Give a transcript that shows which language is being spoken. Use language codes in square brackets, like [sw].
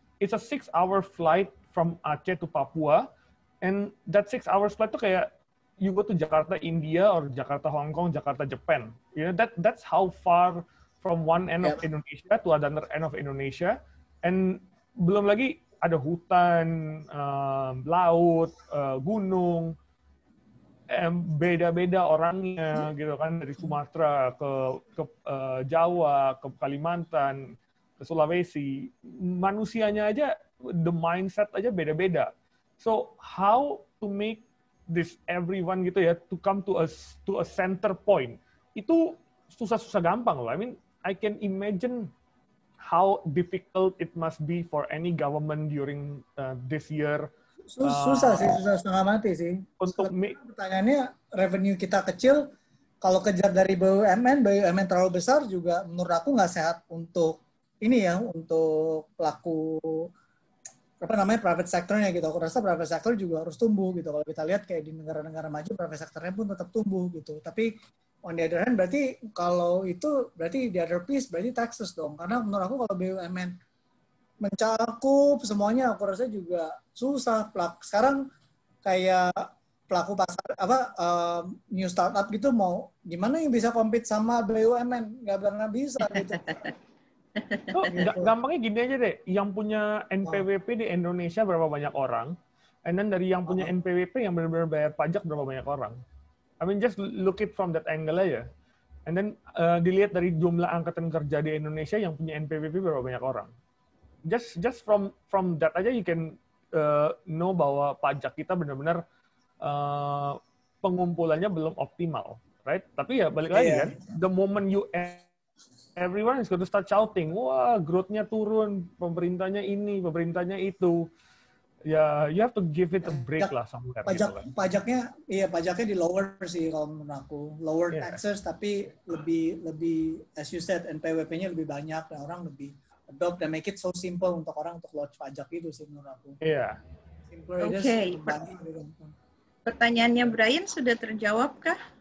[en] It's a 6-hour flight from Aceh to Papua. And that 6 hours flight [id] tuh kayak [en] you go to Jakarta, India, or Jakarta, Hong Kong, Jakarta, Japan. You know, that's how far from one end of Indonesia to another end of Indonesia. [id] And belum lagi ada hutan, laut, gunung, beda-beda orangnya gitu kan, dari Sumatera ke Jawa, ke Kalimantan, ke Sulawesi. Manusianya aja, [en] the mindset [id] aja beda-beda. [en] So how to make this everyone [id] gitu ya [en] to come to a center point, [id] itu susah-susah gampang loh. [en] I mean, I can imagine how difficult it must be for any government during this year. [id] Susah setengah mati sih. Untuk pertanyaannya, revenue kita kecil, kalau kejar dari BUMN terlalu besar juga menurut aku nggak sehat untuk ini ya, untuk pelaku private sector-nya gitu. Aku rasa private sector juga harus tumbuh gitu. Kalau kita lihat kayak di negara-negara maju, private sector-nya pun tetap tumbuh gitu. Tapi [en] on the other hand, [id] berarti kalau itu berarti [en] the other piece [id] berarti taxes dong. Karena menurut aku kalau BUMN mencakup semuanya, aku rasa juga susah. Sekarang kayak pelaku pasar new startup gitu mau gimana yang bisa compete sama BUMN? Nggak pernah bisa gitu. Gampangnya gini aja deh, yang punya NPWP di Indonesia berapa banyak orang, [en] and then [id] dari yang punya NPWP yang benar-benar bayar pajak berapa banyak orang. [en] I mean just look it from that angle aja. [id] And then dilihat dari jumlah angkatan kerja di Indonesia yang punya NPWP berapa banyak orang. [en] Just from that aja you can know [id] bahwa pajak kita benar-benar pengumpulannya belum optimal, [en] right? [id] Tapi ya balik lagi kan, [en] the moment you everyone is going to start shouting, [id] wah growth-nya turun, pemerintahnya ini, pemerintahnya itu. [en] Ya, you have to give it a break lah somewhere. [id] Pajaknya di lower sih kalau menurut aku. Lower taxes tapi lebih [en] as you said, [id] NPWP-nya lebih banyak dan orang lebih adopt dan [en] make it so simple [id] untuk orang untuk lodge pajak itu sih menurut aku. Iya. Oke. Pertanyaannya Brian sudah terjawab kah?